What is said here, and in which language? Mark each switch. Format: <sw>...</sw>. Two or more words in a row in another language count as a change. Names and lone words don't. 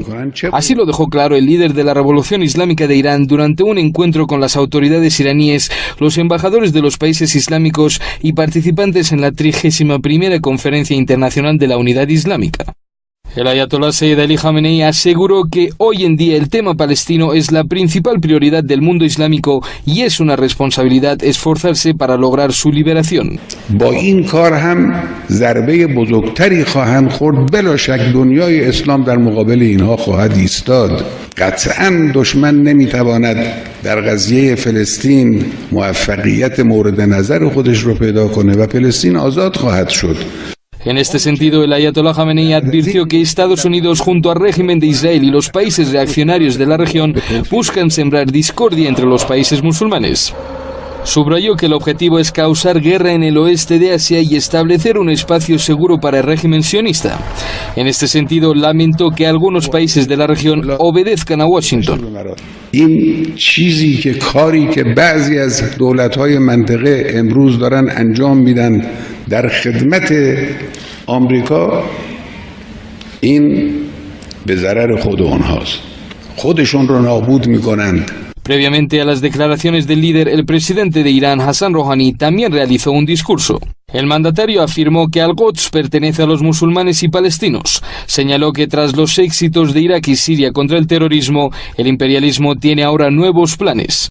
<es>Así lo dejó claro el líder de la Revolución Islámica de Irán durante un encuentro con las autoridades iraníes, los embajadores de los países islámicos y participantes en la 31ª Conferencia Internacional de la Unidad Islámica. El ayatolá Sayyid Ali Khamenei aseguró que hoy en día el tema palestino es la principal prioridad del mundo islámico y es una responsabilidad esforzarse para lograr su liberación.</es> <fa>قطعاً دشمن نمیتواند در قضیه فلسطین موفقیت مورد نظر خودش رو پیدا کنه و فلسطین آزاد خواهد شد.</fa> <es>En este sentido, el ayatolá Khamenei advirtió que Estados Unidos, junto al régimen de Israel y los países reaccionarios de la región, buscan sembrar discordia entre los países musulmanes. Subrayó que el objetivo es causar guerra en el oeste de Asia y establecer un espacio seguro para el régimen sionista. En este sentido, lamentó que algunos países de la región obedezcan a Washington.</es> <fa>این چیزی که کاری که بعضی از دولت‌های منطقه امروز دارن انجام میدن در خدمت آمریکا، این به ضرر خود اونهاست. خودشون رو نابود میکنند.</fa> <es>Previamente a las declaraciones del líder, el presidente de Irán, Hassan Rouhani, también realizó un discurso. El mandatario afirmó que al-Quds pertenece a los musulmanes y palestinos. Señaló que tras los éxitos de Irak y Siria contra el terrorismo, el imperialismo tiene ahora nuevos planes.</es>